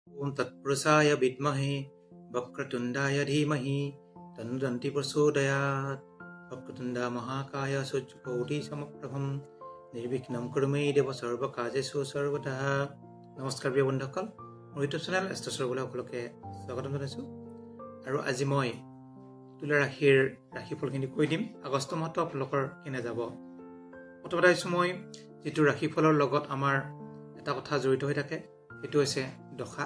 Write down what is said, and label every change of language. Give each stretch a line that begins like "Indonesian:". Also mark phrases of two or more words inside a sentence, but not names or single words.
Sanskrit: ओम तत्पुरुषाय विद्महे वक्रतुंडाय धीमहि तन्नो दन्ति प्रचोदयात्। वक्रतुंडा महाकाय सूर्यकोटि समप्रभं निर्विघ्नं कुरु मे देव सर्वकार्येषु सर्वदा।
Assamese: नमस्कार প্ৰিয় বন্ধুসকল, মোৰ
English: YouTube channel
Assamese: এষ্ট্ৰছৰ বোলা সকলোকে স্বাগতম জনাইছোঁ। আৰু আজি মই তুলা ৰাশিৰ ৰাশিফলখিনি কৈ দিম। আগষ্ট মাহটো আপোনালোকৰ কেনে যাব। প্ৰথমতে আহিছোঁ মই যিটো ৰাশিফলৰ লগত আমাৰ এটা কথা জড়িত হৈ থাকে, সেইটো হৈছে দশা।